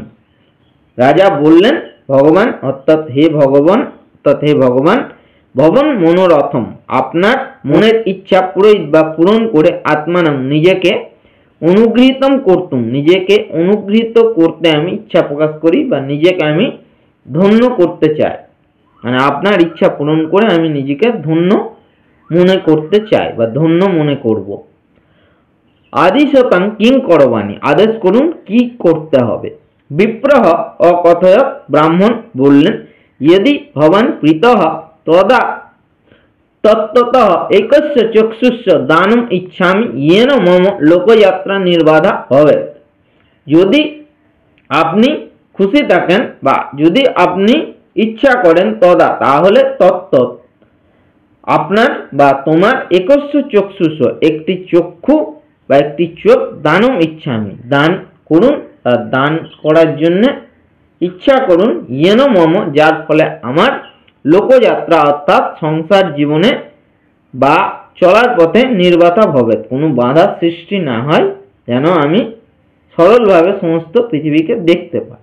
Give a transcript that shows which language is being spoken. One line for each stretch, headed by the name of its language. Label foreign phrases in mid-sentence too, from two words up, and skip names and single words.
Bangla: রাজা বললেন ভগবান অর্থাৎ হে ভগবান,
Sanskrit: ভবন মনোরথম
Bangla: আপনার মনের ইচ্ছা পুরোহিত বা পূরণ করে, আত্মানাম নিজেকে,
Sanskrit: অনুগৃহীতম কর্তুম
Bangla: নিজেকে অনুগৃহীত করতে আমি ইচ্ছা প্রকাশ করি বা নিজেকে আমি ধন্য করতে চাই, মানে আপনার ইচ্ছা পূরণ করে আমি নিজেকে ধন্য মনে করতে চাই বা ধন্য মনে করব।
Sanskrit: আদিশতাং কিং করবাণী,
Bangla: আদেশ করুন কি করতে হবে।
Sanskrit: বিপ্রহ অকথয়,
Bangla: ব্রাহ্মণ বললেন,
Sanskrit: यदि भवान् प्रीतः तदा तत्ततः एकस्य चक्षुस्य दानम् इच्छामि येन मम लोकयात्रा निर्बाधा भवेत्।
Bangla: যদি আপনি খুশি থাকেন বা যদি আপনি ইচ্ছা করেন তদা তাহলে তত্ত্ব আপনার বা তোমার
Sanskrit: একস্য চক্ষুষ
Bangla: একটি চক্ষু বা একটি চোখ
Sanskrit: দানম ইচ্ছামি
Bangla: দান করুন, দান করার জন্য ইচ্ছা করুন,
Sanskrit: ইয়েন মম
Bangla: যার ফলে আমার লোকযাত্রা অর্থাৎ সংসার জীবনে বা চলার পথে নির্বাধা হবে, কোনো বাধা সৃষ্টি না হয়, যেন আমি সরলভাবে সমস্ত পৃথিবীকে দেখতে পাই।